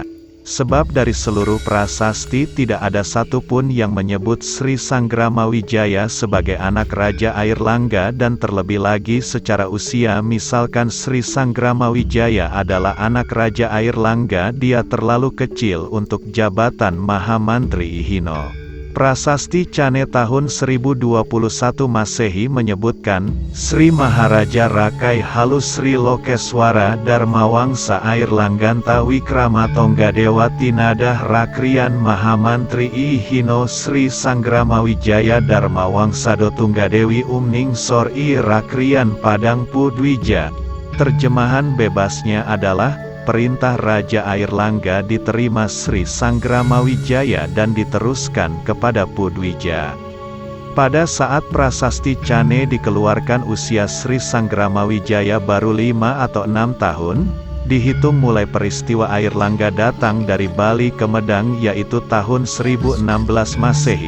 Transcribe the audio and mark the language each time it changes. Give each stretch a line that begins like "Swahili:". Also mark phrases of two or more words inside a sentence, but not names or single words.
Indonesian: Sebab dari seluruh prasasti tidak ada satupun yang menyebut Sri Sanggramawijaya sebagai anak Raja Airlangga dan terlebih lagi secara usia misalkan Sri Sanggramawijaya adalah anak Raja Airlangga dia terlalu kecil untuk jabatan Mahamantri Ihino. Prasasti Cane tahun 1021 Masehi menyebutkan,
Kawi: Sri Maharaja Rakai Halu Sri Lokeswara Dharmawangsa Airlangganta Wikrama Tonggadewa Tinadah Rakrian Mahamantri Ihino Sri Sanggramawijaya Dharmawangsa Dotunggadewi Umning Sor I Rakrian Padang Pudwija.
Indonesian: Terjemahan bebasnya adalah, perintah Raja Airlangga diterima Sri Sanggramawijaya dan diteruskan kepada Pudwija. Pada saat prasasti Cane dikeluarkan usia Sri Sanggramawijaya baru 5 atau 6 tahun, dihitung mulai peristiwa Airlangga datang dari Bali ke Medang yaitu tahun 1016 Masehi.